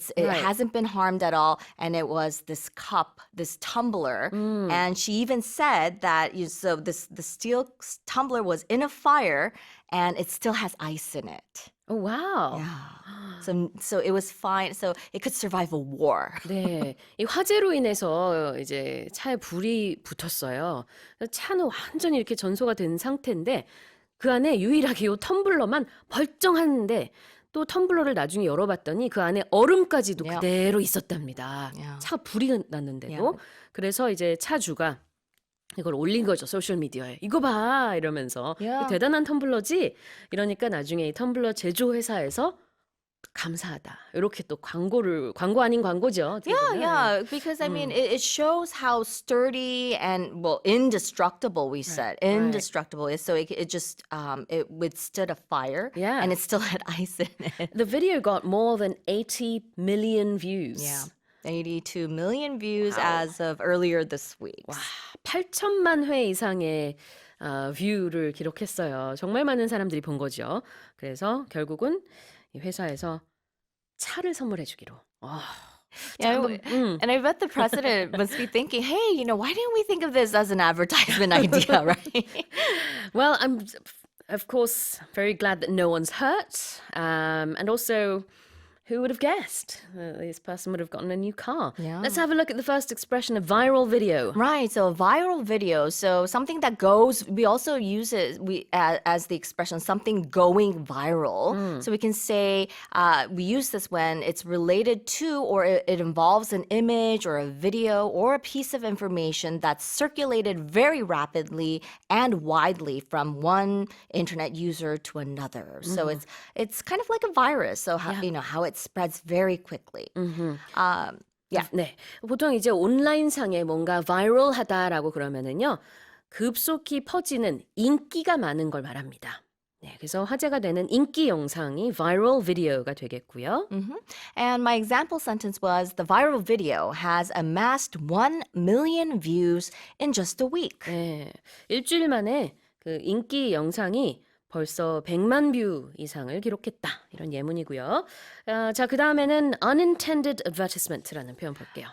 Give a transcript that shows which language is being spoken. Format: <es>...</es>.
<en>It hasn't been harmed at all. And it was this cup, this tumbler. And she even said that the steel tumbler was in a fire and it still has ice in it. Oh wow. Yeah. So it was fine. So it could survive a war.</en> <ko>네, 이 화재로 인해서 이제 차에 불이 붙었어요. 차는 완전히 이렇게 전소가 된 상태인데 그 안에 유일하게 이 텀블러만 멀쩡한데 또 텀블러를 나중에 열어봤더니 그 안에 얼음까지도</ko> <en>Yeah.</en> <ko>그대로 있었답니다.</ko> <en>Yeah.</en> <ko>차가 불이 났는데도.</ko> <en>Yeah.</en> <ko>그래서 이제 차주가 이걸 올린 거죠, 소셜미디어에. 이거 봐! 이러면서. Yeah. 대단한 텀블러지? 이러니까 나중에 이 텀블러 제조회사에서 감사하다. 이렇게 또 광고 아닌 광고죠. 어떻게 보면.</ko> <en>Yeah, because I mean, it shows how sturdy and indestructible we said. Indestructible is so it just it withstood a fire. Yeah. And it still had ice in it. The video got more than 80 million views. Yeah. 82 million views Wow. as of earlier this week.</en> <ko>와, 8천만 회 이상의 뷰를 기록했어요. 정말 많은 사람들이 본 거죠. 그래서 결국은 이 회사에서 차를 선물해 주기로.</ko> <en>Yeah, and I bet the president must be thinking, hey, why didn't we think of this as an advertisement idea, right? Well, I'm of course very glad that no one's hurt. And also, who would have guessed this person would have gotten a new car? Yeah. Let's have a look at the first expression, a viral video. Right, so a viral video, so something that goes, we also use it as the expression, something going viral. So we can say, we use this when it's related to or it involves an image or a video or a piece of information that's circulated very rapidly and widely from one internet user to another. So it's kind of like a virus, so how it spreads very quickly.</en> <ko>네, 보통 이제 온라인상에 뭔가 바이럴하다라고 그러면은요, 급속히 퍼지는 인기가 많은 걸 말합니다. 네, 그래서 화제가 되는 인기 영상이 viral video가 되겠고요.</ko> <en>And my example sentence was, the viral video has amassed 1 million views in just a week.</en> <ko>네, 일주일 만에 그 인기 영상이 벌써 100만 뷰 이상을 기록했다. 이런 예문이고요. 자, 그 다음에는 unintended advertisement라는 표현 볼게요.</ko>